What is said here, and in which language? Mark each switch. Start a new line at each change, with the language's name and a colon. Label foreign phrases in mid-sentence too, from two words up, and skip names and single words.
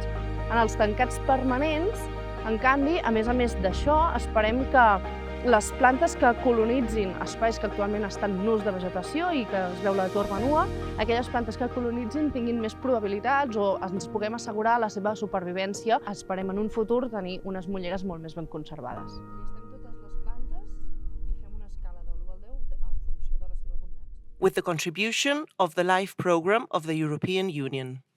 Catalan: En els tancats permanents, en canvi, a més d'això, esperem que les plantes que colonitzin espais que actualment estan nus de vegetació i que es veu la torba nua, aquelles plantes que colonitzin tinguin més probabilitats o ens puguem assegurar la seva supervivència. Esperem en un futur tenir unes molleres molt més ben conservades. Llistem totes les plantes i fem una escala de l'1 al 10 en funció de la seva abundància.
English: With the contribution of the LIFE program of the European Union.